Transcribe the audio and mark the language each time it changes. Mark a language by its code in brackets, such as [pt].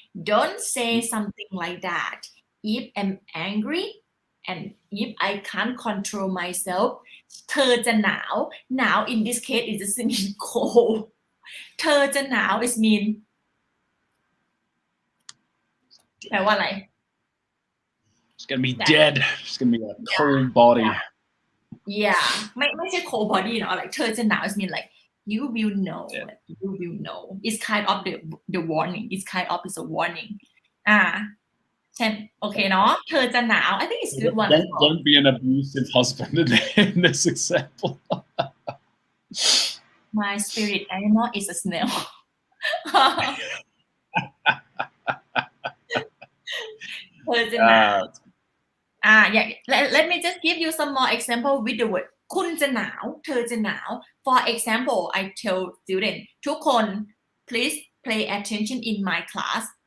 [en] don't say something like that if I'm angry and if I can't control myself [th] เธอจะหนาว [en] in this case it doesn't mean cold เธอจะหนาว it mean [th] แปลว่าอะไร [en] It's gonna be dead. It's gonna be a cold body. yeah [th] ไม่ใช่ [en] cold body เนาะ like เธอจะหนาว it mean like you will know Yeah. you will know it's kind of the warning it's kind of is a warning [th] เช่นโอเคเนาะเธอจะหนาว [en] I think it's good one Don't be an abusive husband in this example. My spirit animal is a snail [th] เธอจะหนาว [en] yeah let me just give you some more example with the word [th] คุณจะหนาวเธอจะหนาว [en] for example I tell student [th] ทุกคน [en] please pay attention in my class